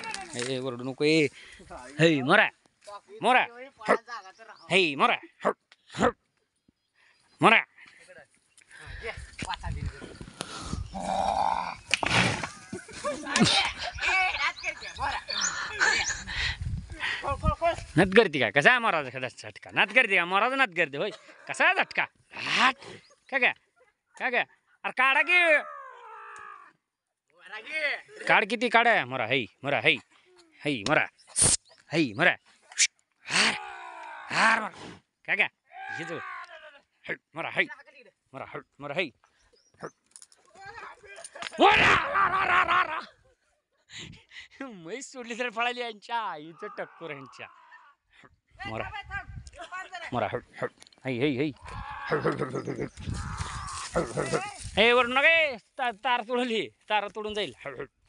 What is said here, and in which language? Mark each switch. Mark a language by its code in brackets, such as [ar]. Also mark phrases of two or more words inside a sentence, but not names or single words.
[mr] हे ओरडू नको ए हे मोरा मोरा हे मोरा मोरा नत करते का कसा मोराचा खदाच झटका नात करते का मोराचा नात करते होय कसा झटका काय काय काय काय अरे काढा की काढ किती काढा मोरा हई मोरा हई हई मोरा हई मोरा हार हार काय काय हे जो मोरा हई मोरा मोरा हई म्हैस सोडली तर पळाली यांच्या आईचं टक्कर यांच्या मोरा मोरा हई हई हई हे वरून नका तार तोडली तार तोडून जाईल